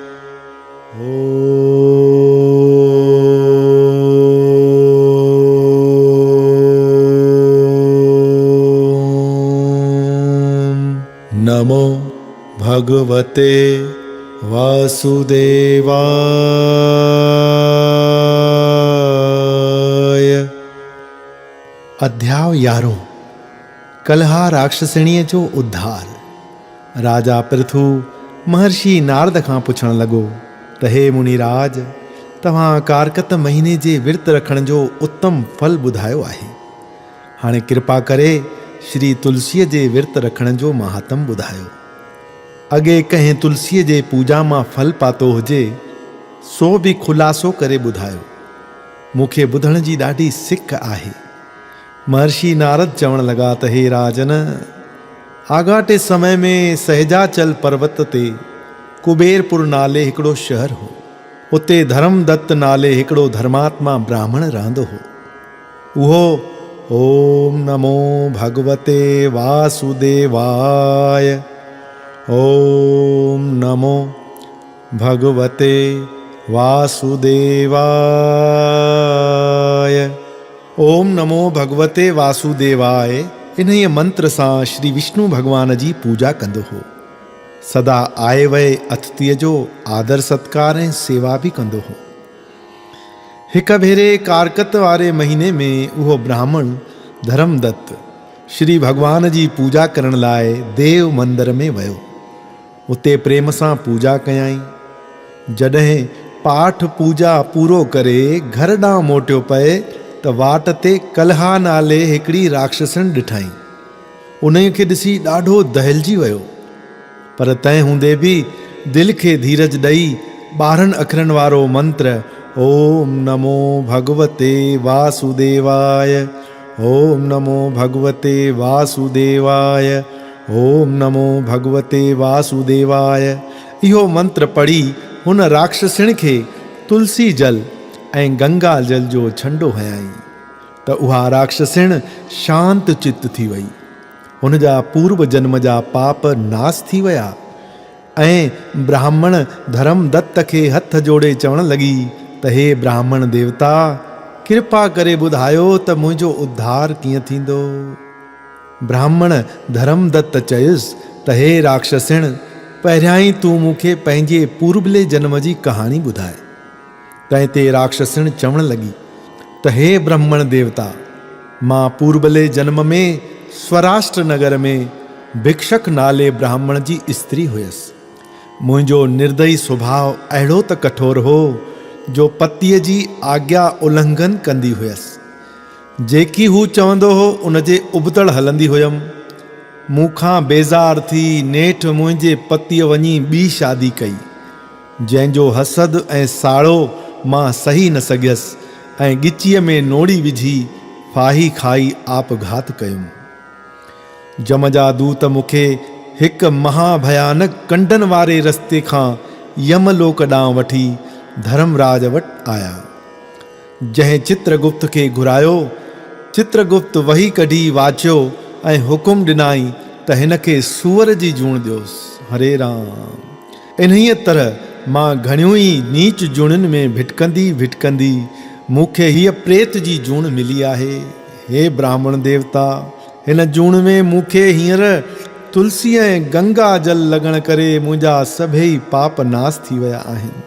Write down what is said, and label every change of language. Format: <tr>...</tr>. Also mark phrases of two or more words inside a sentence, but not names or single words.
<sa>नमो भगवते वासुदेवाय।</sa> <sd>अध्याय 11। कलहा राक्षसिणीअ जो उद्धार। राजा पृथु महर्षि नारद खां पुछण लॻो त हे मुनिराज, तव्हां कारकत महीने जे विर्त रखण जो उत्तम फल ॿुधायो आहे। हाणे कृपा करे श्री तुलसीअ जे विर्त रखण जो महात्म ॿुधायो। अॻे कंहिं तुलसीअ जे पूजा मां फल पातो हुजे सो बि खुलासो करे ॿुधायो। मूंखे ॿुधण जी ॾाढी सिक आहे। महर्षि नारद चवण लॻा त हे राजन, आगाटे समय में सहजाचल पर्वत ते कुबेरपुर नाले हिकिड़ो शहर हो। उते धर्मदत्त नाले हिकिड़ो धर्मात्मा ब्राह्मण रहंदो हो। उहो</sd> <sa>ओम नमो भगवते वासुदेवाय, ओम नमो भगवते वासुदेवाय, ओम नमो भगवते वासुदेवाय</sa> <sd>इन्हीअ मंत्र सां श्री विष्णु भगवान जी पूजा कंदो हो। सदा आए वए अतिथीअ जो आदर सत्कार ऐं सेवा बि कंदो हो। हिक भेरे कारकत वारे महीने में उहो ब्राह्मण धर्मदत्त श्री भगवान जी पूजा करण लाइ देव मंदिर में वियो। उते प्रेम सां पूजा कयाई। जॾहिं पाठ पूजा पूरो करे घर ॾांहुं मोटियो पए त वाट ते कलहा नाले हिकिड़ी राक्षसण ॾिठाई। उन खे ॾिसी ॾाढो दहिलजी वियो, पर तंहिं हूंदे बि दिलि खे धीरज ॾेई 12 अखरनि वारो मंत्र</sd> <sa>ओम नमो भगवते वासुदेवाय, ओम नमो भगवते वासुदेवाय, ओम नमो भगवते वासुदेवाय</sa> <sd>इहो मंत्र पढ़ी हुन राक्षसिण खे तुलसी जल ऐं गंगा जल जो छंडो हयाई त उहा राक्षसिण शांत चित्त थी वई। हुन जा पूर्व जन्म जा पाप नास थी विया ऐं ब्राह्मण धर्मदत्त खे हथ जोड़े चवण लॻी त हे ब्राह्मण देवता, कृपा करे ॿुधायो त मुंहिंजो उद्धार कीअं थींदो। ब्राह्मण धर्मदत्त चयुसि त हे राक्षसिण, पहिरियां ई तूं मूंखे पंहिंजे पूर्वले जन्म जी कहाणी ॿुधाए। तंहिं ते राक्षसिण चवण लॻी त हे ब्राह्मण देवता, मां पूर्वले जन्म में स्वराष्ट्र नगर में भिक्षक नाले ब्राह्मण जी स्त्री हुयसि। मुंहिंजो निर्दयी स्वभाव अहिड़ो त कठोर हो जो पतीअ जी आज्ञा उल्लंघन कंदी हुयसि। जेकी हू चवंदो हो उन जे उबतड़ हलंदी हुयमि। मूंखां बेज़ार थी नेठ मुंहिंजे पतीअ वञी ॿी शादी कई, जंहिंजो हसद ऐं साड़ो मां सही न सघियसि ऐं ॻिचीअ में नोड़ी विझी फाही खाई आपघात कयुमि। जम जा दूत मूंखे हिकु महाभयानक कंडन वारे रस्ते खां यमलोक ॾांहुं वठी धर्मराज वटि आया। जंहिं चित्रगुप्त खे घुरायो चित्रगुप्त वही कढी वाचियो ऐं हुकुम ॾिनाई त हिन खे सूअर जी जूण ॾियोसि। हरे राम। इन्हीअ तरह मां घणियूं ई नीच जूणिन में भिटकंदी मूंखे हीअ प्रेत जी जूण मिली आहे। हे ब्राह्मण देवता, हिन जूण में मूंखे हींअर तुलसी ऐं गंगा जल लॻण करे मुंहिंजा सभई पाप नाश थी विया आहिनि।</sd>